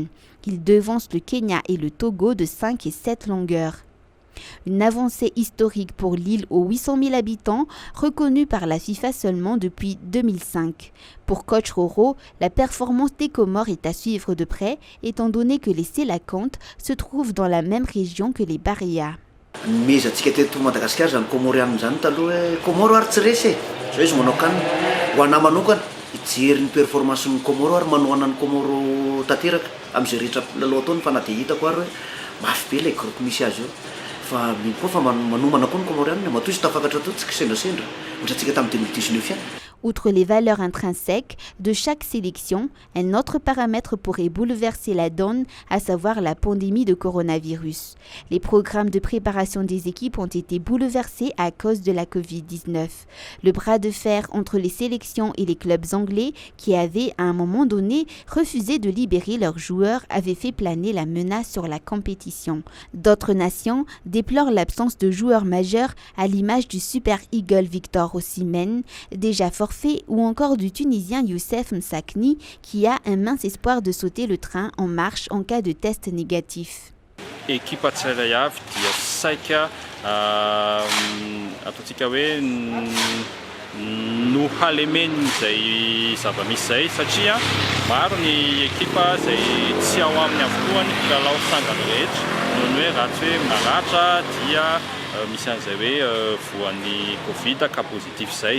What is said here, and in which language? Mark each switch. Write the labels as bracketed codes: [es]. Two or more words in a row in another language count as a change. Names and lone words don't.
[fr] Ils devancent le Kenya et le Togo de 5 et 7 longueurs. Une avancée historique pour l'île aux 800 000 habitants, reconnue par la FIFA seulement depuis 2005. Pour coach Roro, la performance des Comores est à suivre de près, étant donné que les Sélacantes se trouvent dans la même région que les Barea. [mg] Mizy atsika teto Madagasikara zany Comorianina zany taloha hoe Comoro ary tsy resy zao izy manao kanina ho anahy manokana hijery ny performance ny Comoro ary manohana ny Comoro tanteraka amin'izay rehetra lalao ataony fa na dia hitako ary hoe mafy be ilay groupe misy azy io fa mino koa fa manomana koa ny Comorianina matoa izy tafakatra to tsy kisendrasendra ohatra antsika tamin'ny 2019 ihany. [fr] Outre les valeurs intrinsèques de chaque sélection, un autre paramètre pourrait bouleverser la donne, à savoir la pandémie de coronavirus. Les programmes de préparation des équipes ont été bouleversés à cause de la Covid-19. Le bras de fer entre les sélections et les clubs anglais, qui avaient à un moment donné refusé de libérer leurs joueurs, avait fait planer la menace sur la compétition. D'autres nations déplorent l'absence de joueurs majeurs à l'image du Super Eagle Victor Osimhen, déjà forfait, ou encore du Tunisien Youssef Msakni qui a un mince espoir de sauter le train en marche en cas de test négatif. [mg] Ekipa tsirairay avy dia saika ataontsika hoe nohalemeny izay zava-misy zay satria maro ny ekipa izay tsy ao aminy avokoa ny mpilalao sangany rehetra noho ny hoe raha tsy hoe maratra dia misy an'izay hoe voan'ny Covid ka positif izay.